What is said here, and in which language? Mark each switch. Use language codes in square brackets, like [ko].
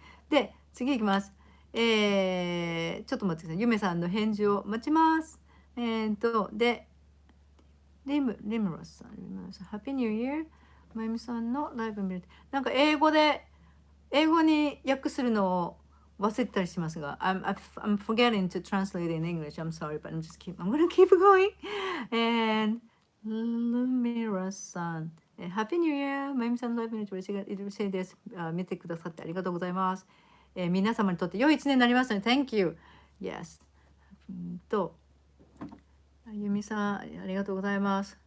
[ja] で次いきます。ちょっと待ってください。ゆめさんの返事を待ちます。で、リムロスさん、ハッピーニューイヤー、まゆみさんのライブ見る。なんか英語に訳するのを忘れたりしますが、 [en] I'm forgetting to translate in English. I'm sorry, but I'm gonna keep going. [ja] And Lumira さん、ハッピーニューイヤー、まゆみさんのライブ見ると嬉しいです。見てくださってありがとうございます。皆様にとって良い一年になりますね。 [en] Thank you. Yes. [ja] ゆみさん、ありがとうございます。